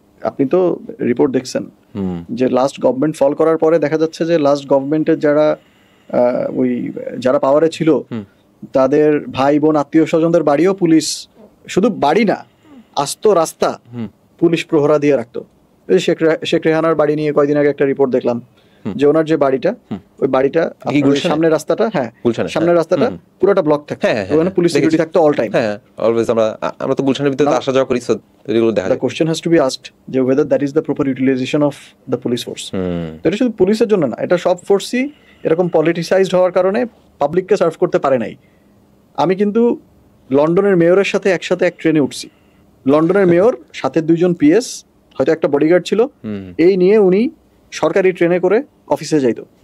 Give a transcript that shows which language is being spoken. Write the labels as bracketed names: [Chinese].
[Bangla] আপনি তো রিপোর্ট দেখছেন যে লাস্ট গভর্নমেন্ট ফল করার পরে দেখা যাচ্ছে যে লাস্ট গভর্নমেন্টের যারা ওই যারা পাওয়ারে ছিল তাদের ভাই বোন আত্মীয় স্বজনদের বাড়িও পুলিশ, শুধু বাড়ি না আস্ত রাস্তা পুলিশ প্রহরা দিয়ে রাখতো। শেখ রেহানার বাড়ি নিয়ে কয়দিন আগে একটা রিপোর্ট দেখলাম যে ওনার যে বাড়িটা, ওই বাড়িটা সামনের রাস্তাটা, হ্যাঁ সামনের রাস্তাটা পুরোটা ব্লক থাকে, ওখানে পুলিশ সিকিউরিটি থাকতো অল টাইম। হ্যাঁ অলওয়েজ আমরা তো গুলশানের ভিতরে আসা যাওয়া করি, সো এগুলো দেখা যায়। [English] The question has to be asked যে whether that is the proper utilization of the police force। [Bangla] এটা শুধু পুলিশের জন্য না, এটা সব ফোর্সই এরকম পলিটিসাইজড হওয়ার কারণে পাবলিককে সার্ভ করতে পারে নাই। আমি কিন্তু লন্ডনের মেয়রের সাথে একসাথে এক ট্রেনে উঠছি, লন্ডনের মেয়র সাথে 2 জন পিএস, হয়তো একটা বডিগার্ড ছিল, এই নিয়ে উনি সরকারি ট্রেনে করে অফিসে যাইতো।